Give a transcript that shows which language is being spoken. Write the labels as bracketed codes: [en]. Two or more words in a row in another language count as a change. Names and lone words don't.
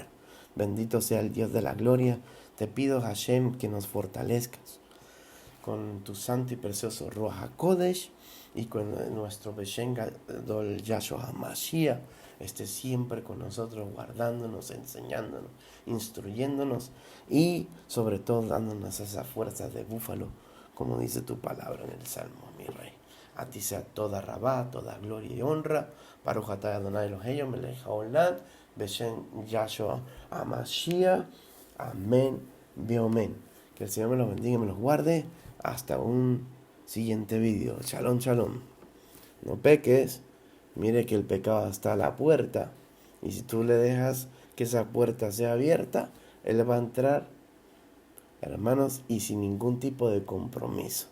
[es] Bendito sea el Dios de la gloria. Te pido, Hashem, que nos fortalezcas con tu santo y precioso [he] רוח הקודש [es] y con nuestro [he] בשם גדול יהשוע המשיח [es] esté siempre con nosotros, guardándonos, enseñándonos, instruyéndonos y sobre todo dándonos esa fuerza de búfalo, como dice tu palabra en el Salmo, mi Rey. A ti sea [he] תודה רבה, [es] toda gloria y honra. [he] ברוך אתה אדוני אלוהינו מלך העולם, בשם יהשוע המשיח. [es] Amén, amén. Que el Señor me los bendiga y me los guarde. Hasta un siguiente video. [he] שלום, שלום. [es] No peques. Mire que el pecado está a la puerta. Y si tú le dejas que esa puerta sea abierta, Él va a entrar, hermanos, y sin ningún tipo de compromiso.